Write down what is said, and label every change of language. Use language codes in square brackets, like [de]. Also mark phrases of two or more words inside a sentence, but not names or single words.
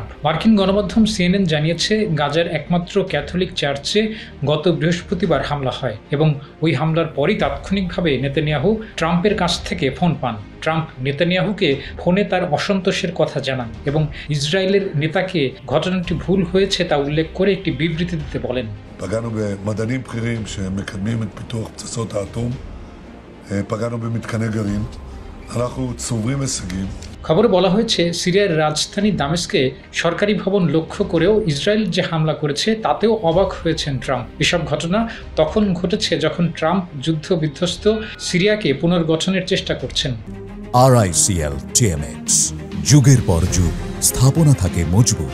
[bn] মার্কিন গণমাধ্যম CNN জানিয়েছে, গাজার একমাত্র ক্যাথলিক চার্চে গত বৃহস্পতিবার হামলা হয় এবং ওই হামলার পরই তাৎক্ষণিকভাবে নেতানিয়াহু ট্রাম্পের কাছ থেকে ফোন পান। ট্রাম্প নেতানিয়াহুকে ফোনে তার অসন্তোষের কথা জানান এবং ইসরায়েলের নেতাকে ঘটনাটি ভুল হয়েছে তা উল্লেখ করে একটি বিবৃতি দিতে বলেন। [he] פגענו במדענים בכירים שמקדמים את פיתוח פצצות האטום, פגענו במתקני גרעין, אנחנו צוברים הישגים। [bn] খবরে বলা হয়েছে, সিরিয়ার রাজধানী দামেস্কে সরকারি ভবন লক্ষ্য করেও ইসরায়েল যে হামলা করেছে তাতেও অবাক হয়েছেন ট্রাম্প। এসব ঘটনা তখন ঘটেছে যখন ট্রাম্প যুদ্ধ বিধ্বস্ত সিরিয়াকে পুনর্গঠনের চেষ্টা করছেন। RICL TMX, যুগের পর যুগ স্থাপনা থাকে মজবুত।